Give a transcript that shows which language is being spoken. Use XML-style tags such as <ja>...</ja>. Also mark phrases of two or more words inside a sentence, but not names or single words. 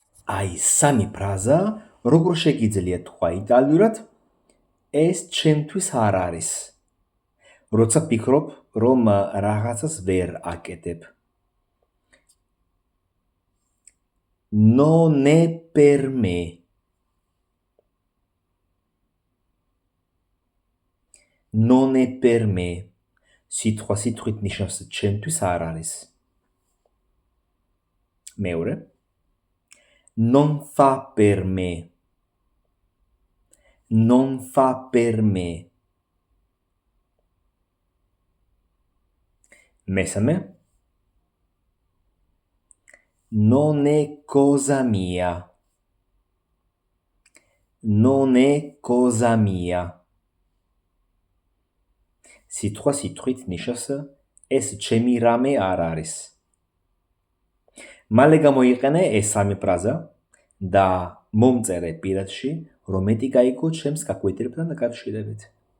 <ka>აი სამი ფრაზა, როგორ შეგიძლია თქვა იტალიურად, ეს ჩემთვის არ არის. როცა ფიქრობ, რომ რაღაცას ვერ აკეთებ.</ka> <it>Non è per me. Non è per me.</it> <ka>სიტყვა სიტყვით ნიშნავს ჩემთვის არ არის. მეორე.</ka> <it>Non fa per me. Non fa per me.</it> <ka>მესამე.</ka> <it>Non è cosa mia. Non è cosa mia.</it> <ka>სიტყვა სიტყვით ნიშნავს ეს ჩემი რამე არ არის. მალე გამოიყენე ეს სამი ფრაზა და მომწერე პირადში, რომ მეტი გაიგო ჩემს გაკვეთილებთან დაკავშირებით.</ka>